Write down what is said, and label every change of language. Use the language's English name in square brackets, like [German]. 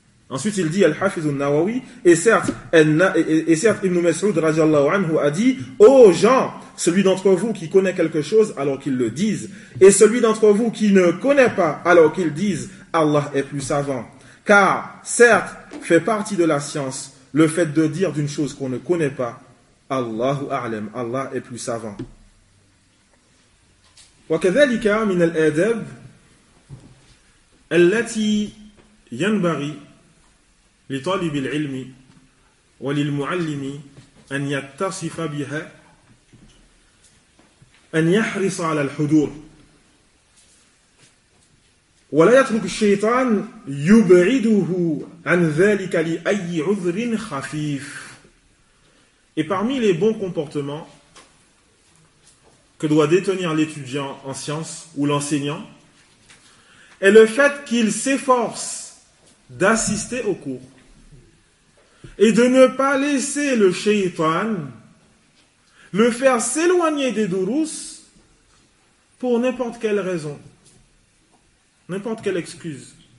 [French] Ensuite il dit al-Hafiz an-Nawawi, et certes Ibn Mas'ud radiyallahu anhu a dit, ô gens, celui d'entre vous qui connaît quelque chose, alors qu'il le dise, et celui d'entre vous qui ne connaît pas, alors qu'il dise, Allah est plus savant. Car, certes, fait partie de la science le fait de dire d'une chose qu'on ne connaît pas, [Arabic] Allahu a'lam, [French] Allah est plus savant. [Arabic] وَكَذَلِكَ مِنَ الْأَدَبِ الَّتِي يَنْبَغِي لِطَالِبِ الْعِلْمِ وَلِلْمُعَلِّمِ أَنْ يَتَّصِفَ بِهَا أن يحرص على الحضور ولا يترك الشيطان يبعده عن ذلك لأي عذر خفيف. [French] Et parmi les bons comportements que doit détenir l'étudiant en sciences ou l'enseignant est le fait qu'il s'efforce d'assister au cours et de ne pas laisser le shaitan le faire s'éloigner des durus pour n'importe quelle raison, n'importe quelle excuse.